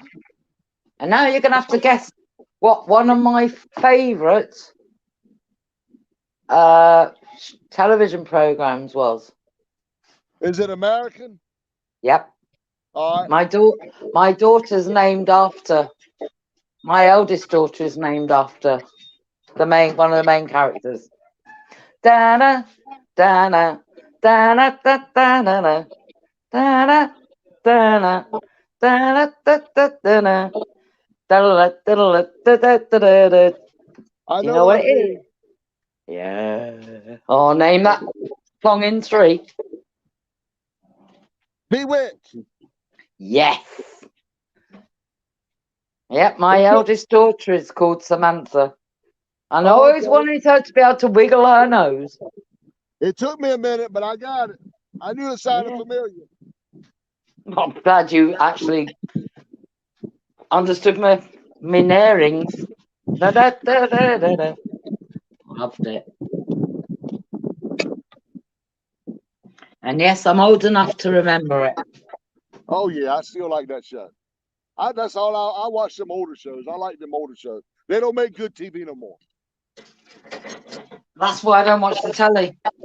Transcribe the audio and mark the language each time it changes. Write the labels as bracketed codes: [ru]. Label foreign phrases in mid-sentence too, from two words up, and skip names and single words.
[en] And now you're going to have to guess what one of my favourite television programs was. Is it American? Yep. All right. My daughter's named after. My eldest daughter is named after one of the main characters. Dana, Dana, Dana, Dana, Dana, Dana, Dana, Dana, Dana, Dana. I You know know what that it is? thing. Yeah. Oh, name that song in 3. Bewitched. Yes. Yep, my eldest daughter is called Samantha. And I always Okay. wanted her to be able to wiggle her nose. It took me a minute, but I got it. I knew it sounded familiar. I'm glad you actually understood my narrings. Da, da, da, da, da, da. Loved it. And yes, I'm old enough to remember it. Oh yeah, I still like that show. That's all I watch them older shows. I like them older shows. They don't make good TV no more. That's why I don't watch the telly.